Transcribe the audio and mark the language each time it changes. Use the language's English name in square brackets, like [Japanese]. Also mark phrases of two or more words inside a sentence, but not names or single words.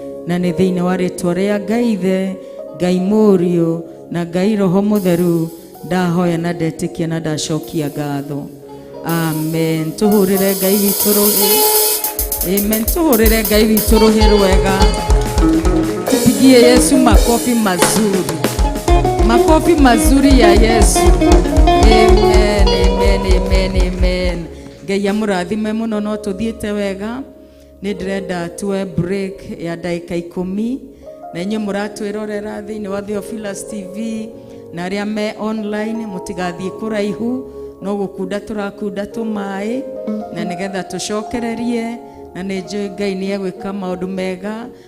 [Kikuyu] Na nĩ thĩinĩ wa rĩtwa rĩa Ngai Ithe, Ngai Mũriũ, na Ngai Roho Mũtheru, ndahoya na ndetĩkia na ndacokia ngatho. Amen. Tũhũrĩre Ngai witũ rũhĩ. Amen. Tũhũrĩre Ngai witũ rũhĩ rwega. [Swahili] Tupigie Yesu makofi mazuri. Makofi mazuri ya Yesu. [Kikuyu] Amen, amen, amen, amen. Ngai amũrathime mũno, no tũthiĩte wega. Nĩ ndĩrenda tuoe break ya ndagĩka ikũmi. Na inyuĩ mũratwĩrorera thĩinĩ wa Theophilus T V, na arĩa me online, mũtigathiĩ kũraihu, no gũkunda tũrakunda tũmaĩ, na nĩgetha tũcokererie, na nĩ njũĩ Ngai nĩ egwĩka maũndũ mega.